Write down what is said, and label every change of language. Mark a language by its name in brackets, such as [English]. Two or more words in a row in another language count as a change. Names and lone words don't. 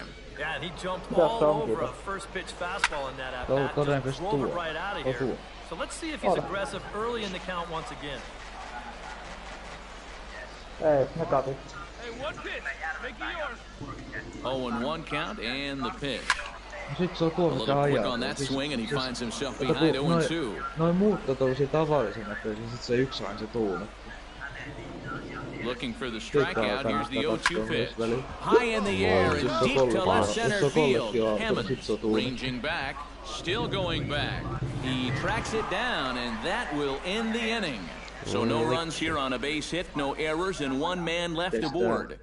[English] Yeah, and he jumped all over a first pitch fastball in that at-bat. Just drove it right out of here. So let's see if he's aggressive early in the count once again. Hey, one pitch. Make it yours. 0-1 count and the pitch. [Finnish] Sit se on tuo, [English] A little quick on that swing and he finds himself behind 0-2. [Finnish] Noin muut on tollasia tavallisena, että sit se yksi aina se tuuna. [English] Looking for the strikeout. Here's the 0-2 pitch. High in the air and deep to left center field. Hammond ranging back, still going back. He tracks it down, and that will end the inning. So no runs here on a base hit, no errors, and 1 man left aboard.